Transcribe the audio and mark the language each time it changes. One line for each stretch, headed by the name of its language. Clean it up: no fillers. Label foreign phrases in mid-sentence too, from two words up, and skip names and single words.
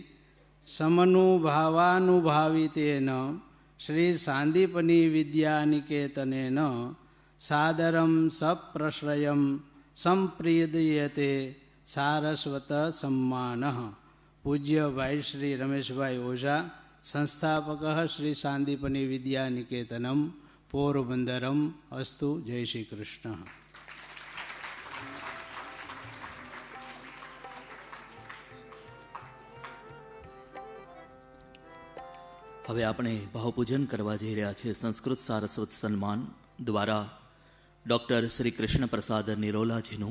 Sanskrit: समनुभावानुभावितेन श्री सांदीपनी विद्यानिकेतनेन सादरं सप्रश्रयं संप्रीयते सारस्वत सम्मानः। पूज्य भाईश्री रमेश भाई ओझा संस्थापकः श्री सांदीपनी विद्यानिकेतनम पोरबंदरम अस्तु।
Hindi: जय श्री कृष्ण।
Gujarati: હવે આપણે ભાવપૂજન કરવા જઈ રહ્યા છીએ સંસ્કૃત સારસ્વત સન્માન દ્વારા ડૉક્ટર શ્રી કૃષ્ણ પ્રસાદ નિરોલાજીનું.